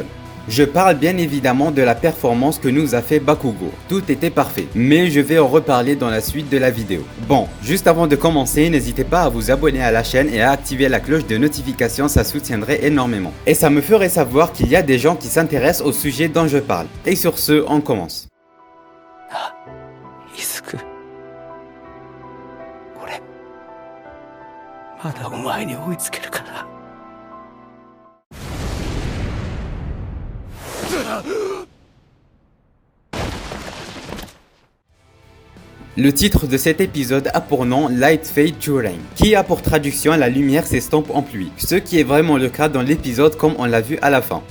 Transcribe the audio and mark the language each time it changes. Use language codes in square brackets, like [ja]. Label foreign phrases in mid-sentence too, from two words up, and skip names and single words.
[fr] Je parle bien évidemment de la performance que nous a fait Bakugo. Tout était parfait, mais je vais en reparler dans la suite de la vidéo. Bon, juste avant de commencer, n'hésitez pas à vous abonner à la chaîne et à activer la cloche de notification, ça soutiendrait énormément. Et ça me ferait savoir qu'il y a des gens qui s'intéressent au sujet dont je parle. Et sur ce, on commence. Isuku. [ja] 俺まだお前に追いつけるから。 [fr] Le titre de cet épisode a pour nom Light Fade to Rain, qui a pour traduction la lumière s'estompe en pluie, ce qui est vraiment le cas dans l'épisode comme on l'a vu à la fin.